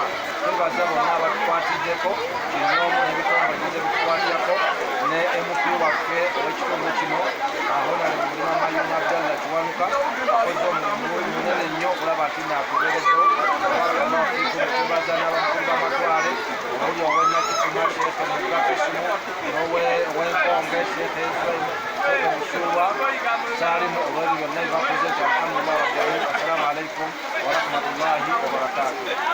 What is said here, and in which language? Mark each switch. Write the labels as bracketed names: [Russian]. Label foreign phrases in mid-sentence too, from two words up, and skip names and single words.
[Ganda] Twebaza bonna abatukwatiddeko kinoomu n'ebitongole bitukwatako ne MP waffe ow'ekitundu kino Honorable Mulima Mayuma Abdallah Kiwanuka akoze omulimu munene nnyo okulaba nti naatubeereddewo twebaza n'abakulu b'amatwale omuli ow'enakifuma Sheikh Mugafisimu n'ow'enkonge Sheikh Busuulwa Saalimu olw'ebyo byonna ebibakoze nti [Arabic] الحمد لله رب العالمين. السلام عليكم ورحمة الله وبركاته.